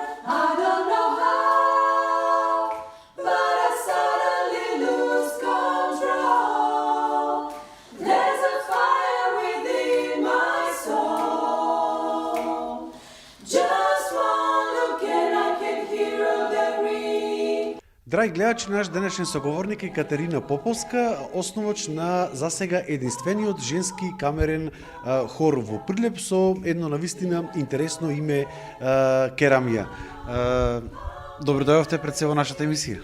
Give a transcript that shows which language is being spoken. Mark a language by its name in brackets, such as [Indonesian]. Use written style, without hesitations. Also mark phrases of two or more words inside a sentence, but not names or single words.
[English] I don't know how. But I suddenly lose control. There's a fire within my soul. Just one look and I can hear the ring. [Macedonian] Драги гледачи, наш денешен соговорник е Катерина Поповска, основач на засега единствениот женски камерен хор во Прилеп со едно навистина интересно име Керамија. Добро дојдовте пред се во нашата емисија.